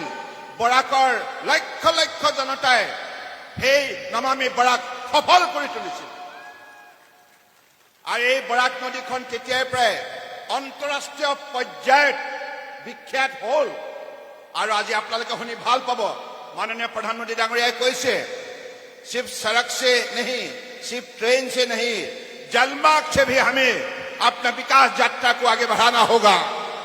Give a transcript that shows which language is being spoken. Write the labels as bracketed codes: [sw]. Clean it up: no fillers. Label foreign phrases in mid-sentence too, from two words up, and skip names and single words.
[as] বৰাকৰ লক্ষ লক্ষ জনতাই সেই নমামি বৰাক সফল কৰি তুলিছিল আৰু এই বৰাক নদীখন তেতিয়াৰ পৰাই আন্তঃৰাষ্ট্ৰীয় পৰ্যায়ত বিখ্যাত হ'ল আৰু আজি আপোনালোকে শুনি ভাল পাব মাননীয় প্ৰধানমন্ত্ৰী ডাঙৰীয়াই কৈছে [hi] सिर्फ सड़क से नहीं सिर्फ ट्रेन से नहीं जलमार्ग से भी हमें अपना विकास यात्रा को आगे बढ़ाना होगा।